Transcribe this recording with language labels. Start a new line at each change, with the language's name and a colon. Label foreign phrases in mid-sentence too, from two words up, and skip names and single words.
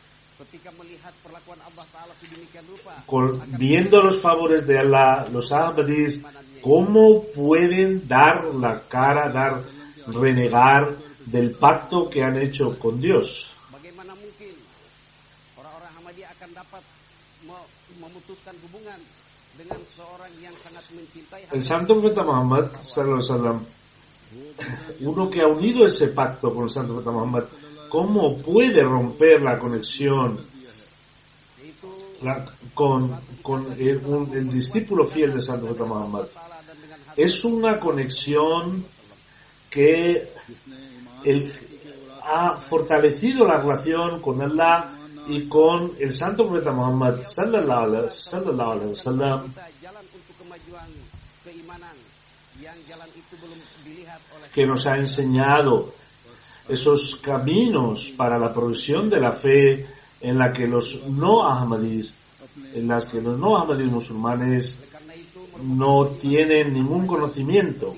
Spanish: Viendo los favores de Allah, los Ahmadis, ¿cómo pueden dar la cara, renegar del pacto que han hecho con Dios? El santo profeta Muhammad
Arabic: صلى الله عليه وسلم,
Spanish: uno que ha unido ese pacto con el santo profeta Muhammad, ¿cómo puede romper la conexión con el discípulo fiel del santo profeta Muhammad? Es una conexión que ha fortalecido la relación con Allah y con el santo profeta Muhammad
Arabic: صلى الله عليه وسلم,
Spanish: que nos ha enseñado esos caminos para la progresión de la fe en la que los no ahmadis en las que los no ahmadis musulmanes no tienen ningún conocimiento.